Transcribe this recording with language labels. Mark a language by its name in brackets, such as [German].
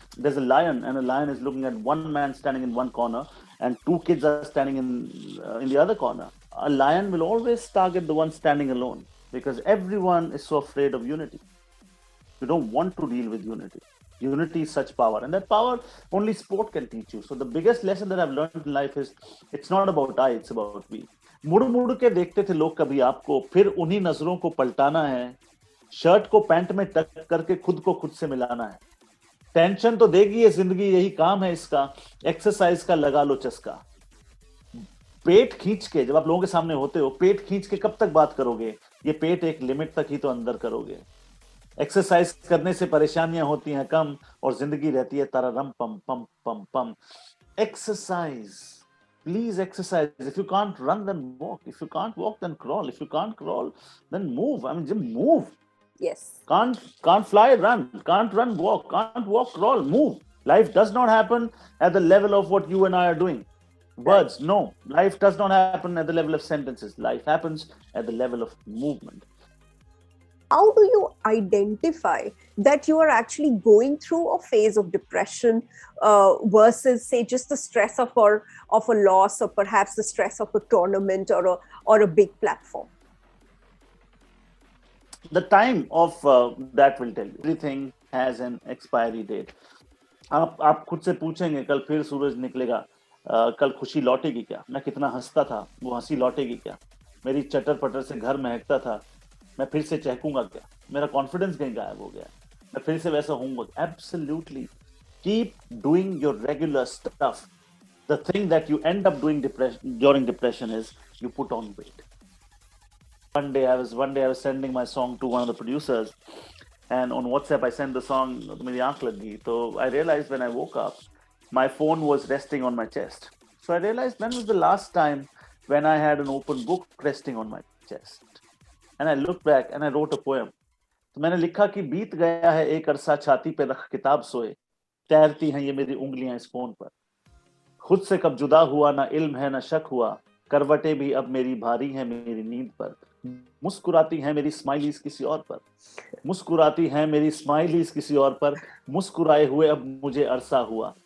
[English] There's a lion, and a lion is looking at one man standing in one corner, and two kids are standing in the other corner. A lion will always target the one standing alone because everyone is so afraid of unity. You don't want to deal with unity. Unity is such power, and that power only sport can teach you. So the biggest lesson that I've learned in life is it's not about I, it's about we. [Hindi] मुड़ मुड़ के देखते थे लोग कभी आपको, फिर उन्हीं नजरों को पलटाना है, शर्ट को पैंट में टक करके खुद को खुद से मिलाना है। टेंशन तो देगी ये जिंदगी, यही काम है इसका, एक्सरसाइज का लगा लो चस्का। पेट खींच के, जब आप लोगों के सामने होते हो, पेट खींच के कब तक बात करोगे? ये पेट एक लिमिट तक ही तो अंदर करोगे। एक्सरसाइज करने से परेशानियां होती हैं कम और जिंदगी रहती है तररम पम पम पम पम। [English] Exercise, please exercise. If you can't run then walk, if you can't walk then crawl, if you can't crawl then move. I mean just move. Yes. Can't fly, run. Can't run, walk. Can't walk, crawl, move. Life does not happen at the level of what you and I are doing. Words, no. Life does not happen at the level of sentences. Life happens at the level of movement. How do you identify that you are actually going through a phase of depression versus, say, just the stress of a loss, or perhaps the stress of a tournament or a big platform? The time of that will tell you. Everything has an expiry date. [Hindi] आप खुद से पूछेंगे कल फिर सूरज निकलेगा, कल खुशी लौटेगी क्या? मैं कितना हंसता था, वो हंसी लौटेगी क्या? मेरी चटर पटर से घर महकता था, मैं फिर से चहकूंगा क्या? मेरा कॉन्फिडेंस कहीं गायब हो गया, मैं फिर से वैसा होऊंगा? [English] Absolutely. Keep doing your regular stuff. The thing that you end up doing during depression is you put on weight. One day I was sending my song to one of the producers, and on WhatsApp I sent the song, [Hindi] मेरी आंख लग गई. [English] So I realized when I woke up, my phone was resting on my chest. So I realized when was the last time when I had an open book resting on my chest? And I looked back and I wrote a poem. [Hindi] तो मैंने लिखा कि बीत गया है एक अरसा, छाती पे रख किताब सोए, तैरती हैं ये मेरी उंगलियां इस फोन पर। खुद से कब जुदा हुआ, ना इल्म है ना शक हुआ, करवटें भी अब मेरी भारी हैं मेरी नींद पर। मुस्कुराती हैं मेरी स्माइलीज किसी और पर, मुस्कुराती हैं मेरी स्माइलीज किसी और पर, मुस्कुराए हुए अब मुझे अरसा हुआ।